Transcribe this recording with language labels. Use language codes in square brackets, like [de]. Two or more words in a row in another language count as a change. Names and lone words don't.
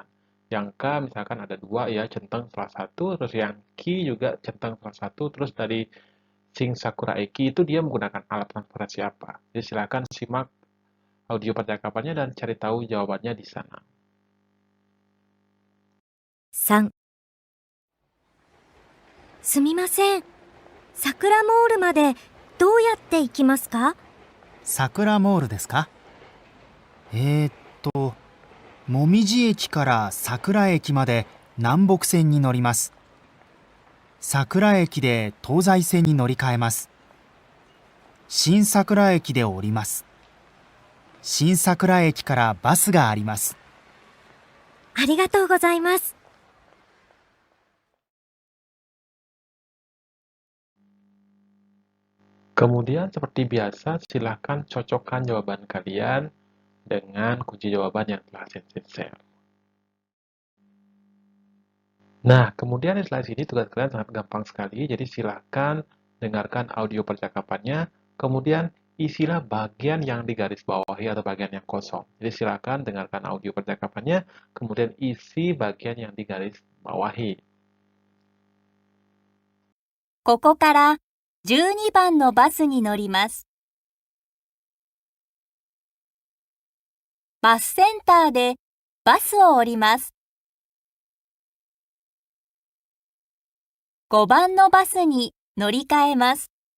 [id] Yang K misalkan ada 2 ya, centang salah satu, terus yang Ki juga centang salah satu, terus dari Shin Sakura Eki itu dia menggunakan alat transportasi apa. Jadi silakan simak audio percakapannya dan cari tahu jawabannya di sana. [ja] 3、すみません。桜モールまでどうやって行きますか？桜モールですか？もみじ駅から桜駅まで南北線に乗ります。桜駅で東西線に乗り換えます。新桜駅で降ります。新桜駅からバスがあります。ありがとうございます。 [id] Kemudian seperti biasa, silakan cocokkan jawaban kalian dengan kunci jawaban yang telah Sensei share. Nah, kemudian di slide ini tugas kalian sangat gampang sekali, jadi silakan dengarkan audio percakapannya, kemudian isilah bagian yang digaris bawahi atau bagian yang kosong. Jadi silakan dengarkan audio percakapannya, kemudian isi bagian yang digaris bawahi. [ja] ここから12番のバスに乗ります。バスセンターでバスを降ります。5番のバスに乗り換えます。